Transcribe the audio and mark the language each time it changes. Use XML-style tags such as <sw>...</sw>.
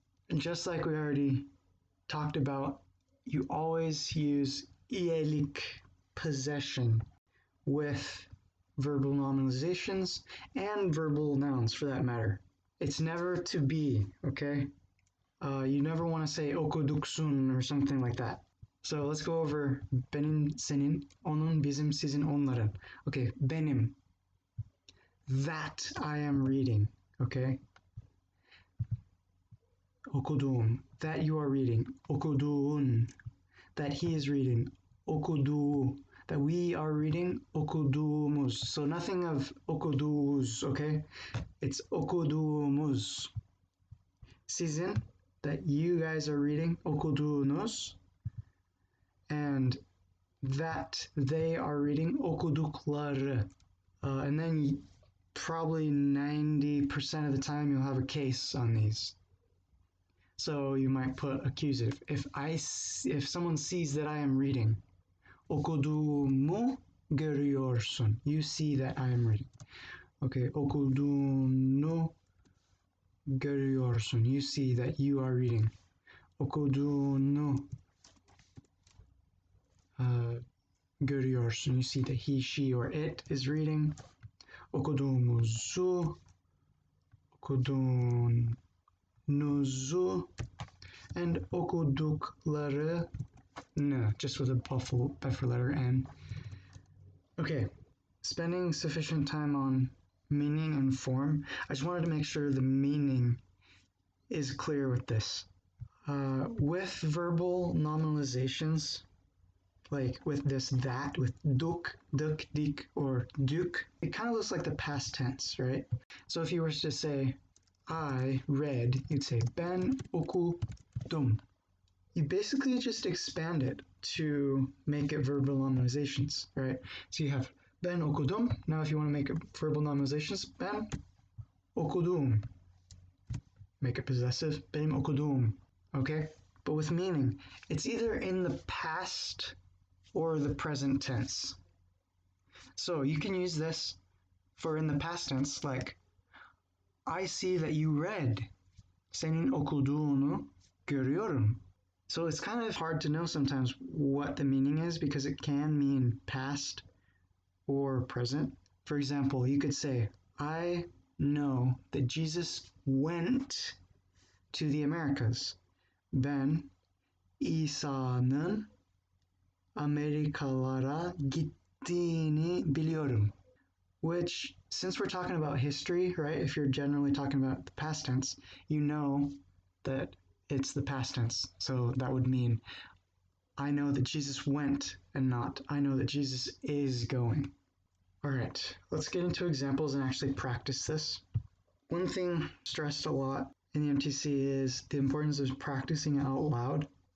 <en>And just like we already talked about, you always use iyelik, possession, with verbal nominalizations and verbal nouns for that matter. It's never to be, okay? You never want to say okuduksun or something like that. So let's go over</en> <tr>benim, senin, onun, bizim, sizin, onların.</tr> <en>Okay, benim. That I am reading, okay? Okuduğum, that you are reading. Okuduğun, that he is reading. Okuduğu, that we are reading. Okuduğumuz. So nothing of okuduğuz, okay? It's okuduğumuz. Sizin, that you guys are reading. Okuduğunuz. And that they are reading. Okudukları. And then probably 90% of the time you'll have a case on these. So you might put accusative. If someone sees that I am reading,</en> <tr>okuduğumu görüyorsun.</tr> <en>You see that I am reading.</en> <tr>Okay, okuduğunu görüyorsun.</tr> <en>You see that you are reading.</en> <tr>Okuduğunu görüyorsun.</tr> <en>You see that he, she, or it is reading. Okuduğumuzu, okuduğunuzu, and okuduklarını, just with a buffer letter N. Okay, spending sufficient time on meaning and form. I just wanted to make sure the meaning is clear with this. With verbal nominalizations, like with this that, with duk, dik, or duk, it kind of looks like the past tense, right? So if you were to say, I read, you'd say</en> <tr>ben okudum.</tr> <en>You basically just expand it to make it verbal nominalizations, right? So you have</en> <tr>ben okudum.</tr> <en>Now if you want to make it verbal nominalizations, ben okudum. Make it possessive,</en> <tr>benim okudum,</tr> <en>okay? But with meaning, it's either in the past or the present tense. So you can use this for in the past tense, like, I see that you read.</en> <tr>Senin okuduğunu görüyorum.</tr> <en>So it's kind of hard to know sometimes what the meaning is because it can mean past or present. For example, you could say, I know that Jesus went to the Americas.</en> <tr>Ben İsa'nın Amerikalara gittiğini biliyorum.</tr> <en>Which, since we're talking about history, right, if you're generally talking about the past tense, you know that it's the past tense. So that would mean, I know that Jesus went and not, I know that Jesus is going. All right, let's get into examples and actually practice this. One thing stressed a lot in the MTC is the importance of practicing out loud.</en>